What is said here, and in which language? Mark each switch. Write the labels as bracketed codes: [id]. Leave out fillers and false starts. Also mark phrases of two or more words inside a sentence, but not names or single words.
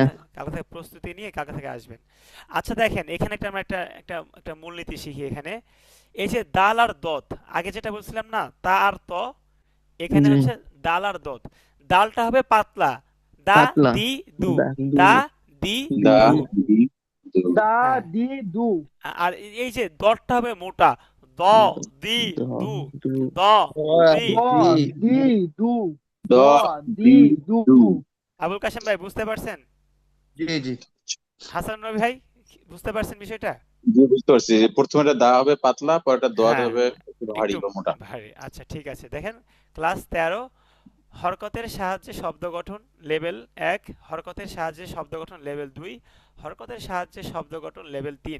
[bn] কালকে থেকে প্রস্তুতি নিয়ে কালকে থেকে আসবেন। আচ্ছা দেখেন এখানে একটা আমরা একটা একটা একটা মূলনীতি শিখি এখানে, এই যে দাল আর দত, আগে যেটা বলছিলাম না তা আর ত, এখানে জি হচ্ছে দাল আর দত। দালটা হবে পাতলা, দা পাতলা দি দু, দা দু দা দি দা দু। দি দু দা হ্যাঁ দি দু আর এই যে দটটা হবে মোটা, দ দি দ দু, দু দ দ দি। দ দি দি দু দ দ দি দি দু। দু আবুল কাশেম ভাই বুঝতে পারছেন? জি জি হাসান রবি ভাই বুঝতে পারছেন বিষয়টা? জি বুঝতে পারছি, প্রথমে এটা দা হবে পাতলা, পরেরটা দোয়াত হ্যাঁ হবে একটু ভারী একটু বা মোটা। ভারী। আচ্ছা ঠিক আছে দেখেন ক্লাস 13 হরকতের সাহায্যে শব্দ গঠন লেভেল 1, হরকতের সাহায্যে শব্দ গঠন লেভেল 2, হরকতের সাহায্যে শব্দ গঠন লেভেল 3।